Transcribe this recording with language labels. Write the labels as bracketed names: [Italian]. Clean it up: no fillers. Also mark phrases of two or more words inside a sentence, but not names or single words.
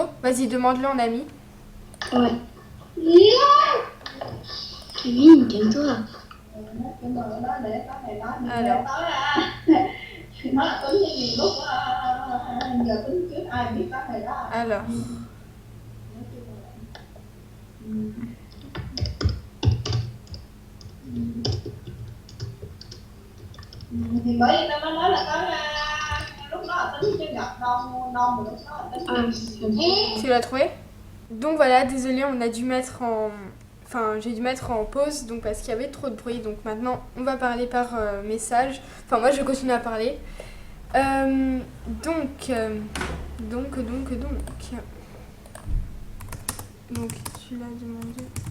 [French] Vas-y, demande-le en ami. Ouais. Kevin, calme-toi. Alors. Alors. [Vietnamese] Thì bởi vì tao mới nói là lúc đó là tính chưa gặp đâu đâu mà lúc đó là tính. [French] Tu l'as trouvé? Donc voilà, désolé, on a dû mettre en... Enfin, j'ai dû mettre en pause donc parce qu'il y avait trop de bruit. Donc maintenant, on va parler par message. Enfin, moi, je continue à parler. Donc, tu l'as demandé.